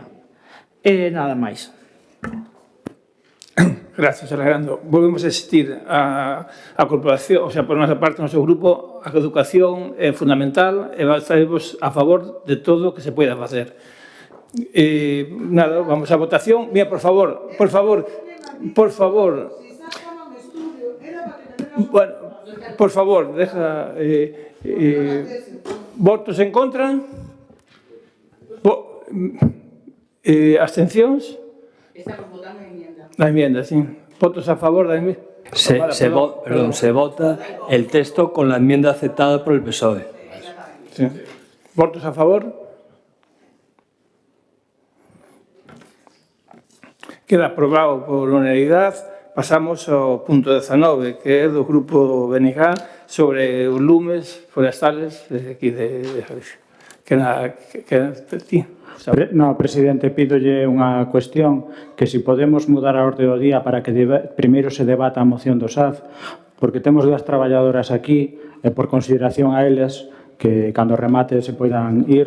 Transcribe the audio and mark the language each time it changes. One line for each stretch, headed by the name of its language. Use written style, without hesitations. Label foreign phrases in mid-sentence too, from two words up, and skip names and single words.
Galician: E nada máis. Gracias, Alejandro. Volvemos a asistir a corporación, o sea, por nosa parte, no noso grupo, a educación é fundamental e estaremos a favor de todo o que se poida facer. Nada, vamos a votación. Mira, por favor.
Spanish: Bueno, por favor, deja...
Galician: votos en contra? Abstencións?
Spanish: Estamos votando a enmienda. La enmienda, sí. ¿Votos a favor de la enmienda? Se vota el texto con la enmienda aceptada por el PSOE. Sí. ¿Votos a favor? Queda aprobado por unanimidad.
Galician: Pasamos ao punto 19, que é do grupo BNG sobre os lumes forestales aquí de Galicia. No, presidente, pídolle unha cuestión que si podemos mudar a orde do día para que primeiro se debata a moción do SAF, porque temos dúas traballadoras aquí e por consideración a eles que cando remate se poidan ir.